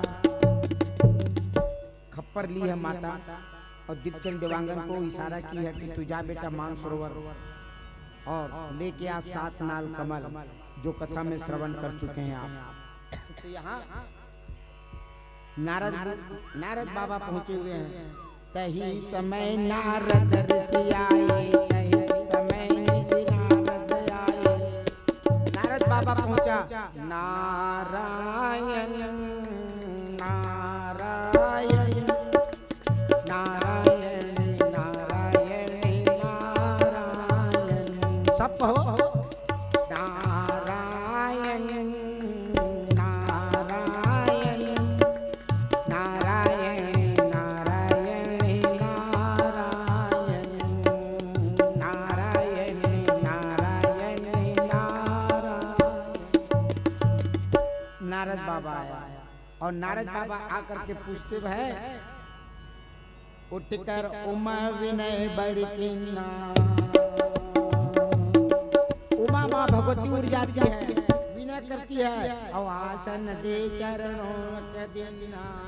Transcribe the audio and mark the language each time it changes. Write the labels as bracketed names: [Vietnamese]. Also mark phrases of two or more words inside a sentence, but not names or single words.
[Hindi] खप्पर ली है माता और दीपचंद देवांगन को इशारा की है कि तू जा बेटा मानसरोवर और लेके आ 7 नाल कमल, जो कथा में श्रवण कर चुके हैं आप। तो यहाँ नारद बाबा पहुंचे हुए हैं। तही समय नारद ऋषि आए, तही समय ऋषि नारद आए। नारद बाबा पहुंचा, नारायण नारायण नारायण नारायण नारायण, सब कहो नारायण नारायण नारायण नारायण नारायण नारायण नारायण नारायण। नारद बाबा आया और नारद बाबा आकर के पूछते हैं, उठकर उमा विनय बड़ी किन्ना। उमा माँ भगवती उड़ जाती है, विनय करती है और आसन दे चरणों के देना।